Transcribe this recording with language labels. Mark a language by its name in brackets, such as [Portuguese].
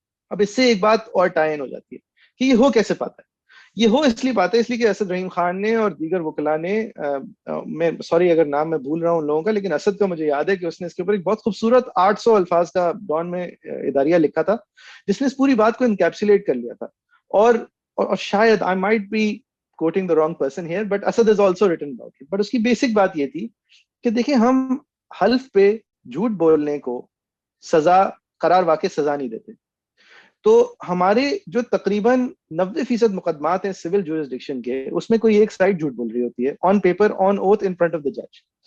[Urdu] اب اس سے ایک بات اور ٹائن ہو جاتی ہے کہ یہ ہو کیسے پاتا ہے. یہ ہو اس لیے پاتا ہے اس لیے کہ اسد رحیم خان نے اور دیگر وکلا نے, میں سوری اگر نام میں بھول رہا ہوں ان لوگوں کا, لیکن اسد کا مجھے یاد ہے کہ اس نے اس کے اوپر ایک بہت خوبصورت 800 الفاظ کا ڈان میں اداریہ لکھا تھا, جس نے اس پوری بات کو انکیپسولیٹ کر لیا تھا. اور شاید [English] I might be quoting the wrong person here, but Asad has also written about it. [Urdu] But اس کی بیسک بات یہ تھی کہ دیکھیں ہم حلف پہ جھوٹ بولنے کو سزا قرار واقع سزا نہیں دیتے. تو ہمارے جو تقریباً 90% مقدمات ہیں سول جورسڈکشن کے, اس میں کوئی ایک سائڈ جھوٹ بول رہی ہوتی ہے [English] On paper on oath in front of the جج.